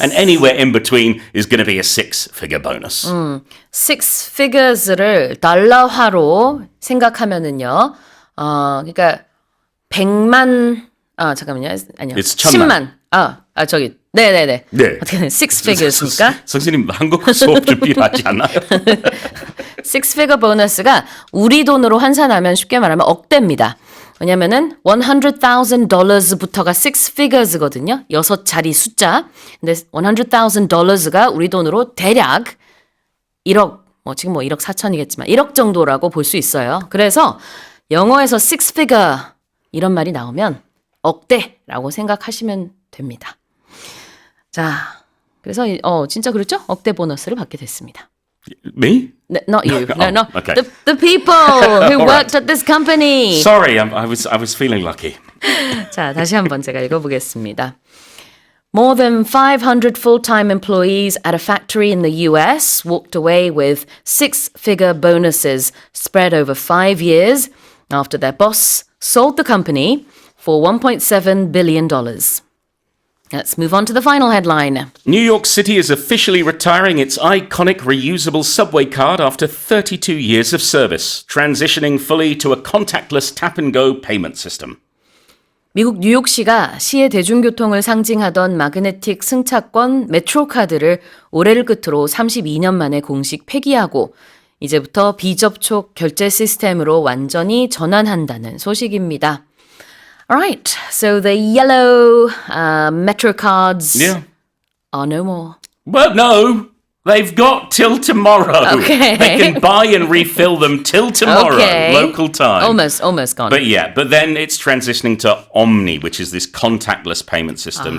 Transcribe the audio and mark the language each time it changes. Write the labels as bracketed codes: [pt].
[en] And anywhere in between is going to be a six-figure bonus. [ko] six figures를 달러화로 생각하면은요. 그러니까 100만 잠깐만요. 아니요. [en] It's 1000만. [ko] 10만. 저기 네네네. 네. 어떻게 six figures입니까? 선생님 한국어 수업 준비하지 않나요? six figure 보너스가 우리 돈으로 환산하면 쉽게 말하면 억대입니다. 왜냐면은 $100,000부터가 six figures거든요. 6자리 숫자. 근데 $100,000가 우리 돈으로 대략 1억, 지금 1억 4천이겠지만 1억 정도라고 볼 수 있어요. 그래서 영어에서 six figure 이런 말이 나오면 억대라고 생각하시면 됩니다. 자, 그래서 진짜 그렇죠? 억대 보너스를 받게 됐습니다. [en] Me? No, not you. No. okay. The people who worked at this company. Sorry, I was feeling lucky. [ko] 자, 다시 한번 제가 읽어보겠습니다. [en] More than 500 full-time employees at a factory in the US walked away with six-figure bonuses spread over 5 years after their boss sold the company for $1.7 billion. Let's move on to the final headline. New York City is officially retiring its iconic reusable subway card after 32 years of service, transitioning fully to a contactless tap-and-go payment system. [ko] 미국 뉴욕시가 시의 대중교통을 상징하던 마그네틱 승차권 메트로카드를 올해를 끝으로 32년 만에 공식 폐기하고 이제부터 비접촉 결제 시스템으로 완전히 전환한다는 소식입니다. [en] Alright, so the yellow metro cards are no more. Well, no. They've got till tomorrow. Okay. They can buy and refill them till tomorrow, local time. Almost gone. But then it's transitioning to Omni, which is this contactless payment system.